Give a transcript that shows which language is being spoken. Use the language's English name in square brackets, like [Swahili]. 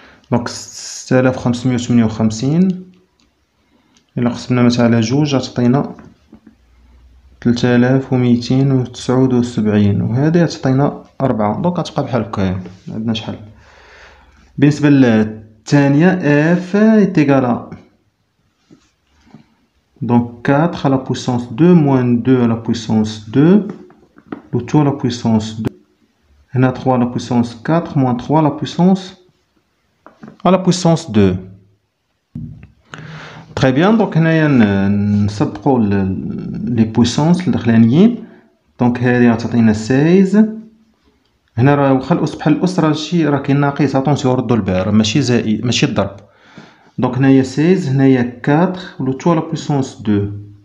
[Arabic] دونك 6558 إلا قسمنا مثلا على جوج غتعطينا 3279 وهادي غتعطينا 4. دونك غتبقى بحال هكايا معندناش حل. بالنسبة للثانية اف إيتيغال [French] donc 4 à la puissance 2 moins 2 à la puissance 2 le tout à la puissance 2 هنا 3 à la puissance 4 moins 3 à la puissance 2. Très bien, donc [Arabic] هنايا نسبقو لي بويسونس الداخلانيين. دونك هادي غتعطينا 16. هنا راه واخا الأس بحال الأس راه كاين ناقص اطونسيون ردو البال راه ماشي زائد ماشي الضرب. دونك هنايا 16 هنايا 4 لو تو على بويسونس 2.